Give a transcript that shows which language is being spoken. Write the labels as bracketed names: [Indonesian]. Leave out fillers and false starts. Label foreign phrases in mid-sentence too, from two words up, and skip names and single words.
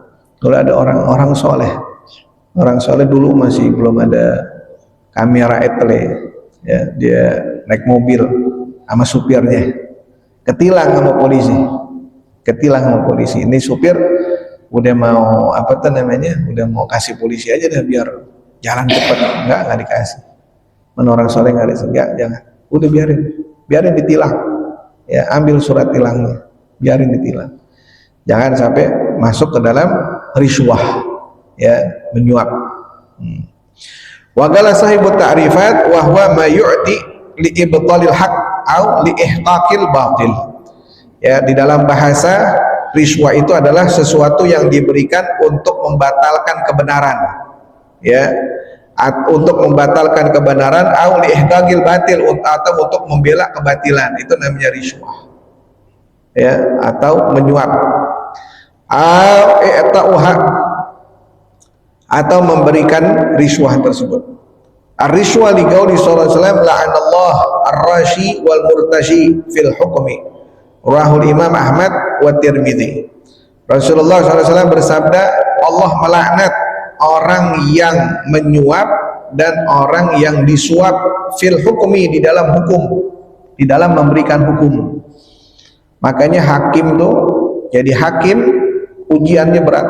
[Indonesian] Kalau ada orang soleh dulu masih belum ada kamera etle, ya, dia naik mobil sama supirnya, ketilang sama polisi, ini supir udah mau udah mau kasih polisi aja dah biar jalan cepat, enggak dikasih. Orang soleh nggak dikasih, enggak, jangan, udah biarin ditilang, ya, ambil surat tilangnya, biarin ditilang, jangan sampai masuk ke dalam risuah, ya, menyuap. [Arabic] وقال صاحب التعريفات وهو ما يعطى لإبطال الحق أو لإحقاق الباطل. [Indonesian] Ya, di dalam bahasa, rishwah itu adalah sesuatu yang diberikan untuk membatalkan kebenaran, ya, untuk membatalkan kebenaran, [Arabic] أو لإحقاق الباطل, [Indonesian] atau untuk membela kebatilan, itu namanya rishwah, ya, atau menyuap. Atau memberikan rishwah tersebut. [Arabic] الرشوة لقوله صلى الله عليه وسلم، لعن الله الراشي والمرتشي في الحكم، رواه الإمام أحمد والترمذي. [Indonesian] Rasulullah SAW bersabda, Allah melaknat orang yang menyuap dan orang yang disuap [Arabic] في الحكم, [Indonesian] di dalam hukum, di dalam memberikan hukum. Makanya hakim tuh, jadi hakim ujiannya berat.